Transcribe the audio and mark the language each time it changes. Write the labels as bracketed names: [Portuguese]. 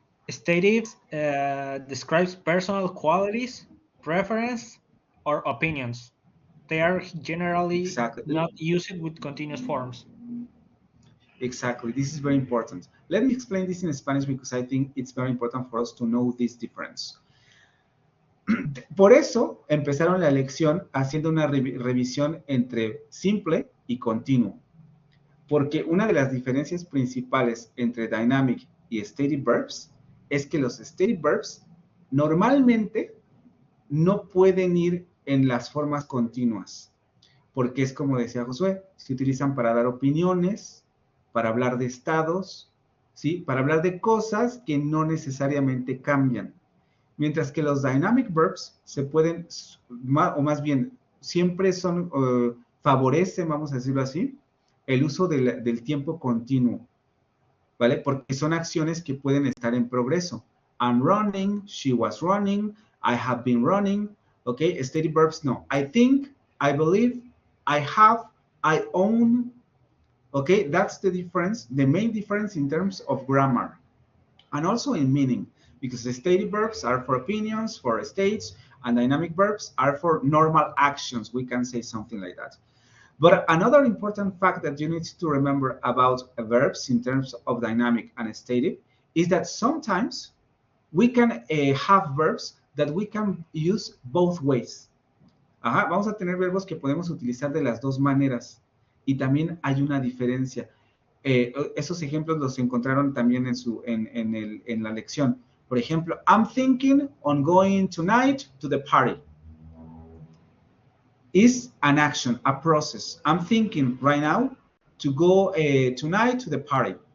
[English] Stative describes personal qualities, preference, or opinions. They are generally not used with continuous forms. Exactly. This is very important. Let me explain this in Spanish because I think it's very important for us to know this difference. [Spanish] Por eso empezaron la lección haciendo una revisión entre simple y continuo. Porque una de las diferencias principales entre dynamic y static verbs es que los static verbs normalmente no pueden ir en las formas continuas. Porque es como decía Josué, se utilizan para dar opiniones, para hablar de estados, ¿sí? Para hablar de cosas que no necesariamente cambian. Mientras que los dynamic verbs se pueden, o más bien, siempre son, favorecen, vamos a decirlo así, el uso del tiempo continuo, ¿vale? Porque son acciones que pueden estar en progreso. [English] I'm running, she was running, I have been running, ¿ok? Static verbs, no. I think, I believe, I have, I own, okay? That's the difference, the main difference in terms of grammar and also in meaning. Because the static verbs are for opinions, for states, and dynamic verbs are for normal actions. We can say something like that. But another important fact that you need to remember about verbs in terms of dynamic and static is that sometimes we can have verbs that we can use both ways. [Spanish] Vamos a tener verbos que podemos utilizar de las dos maneras. Y también hay una diferencia. Esos ejemplos los encontraron también en la lección. Por ejemplo, [English] I'm thinking on going tonight to the party. Is an action, a process. I'm thinking right now to go tonight to the party.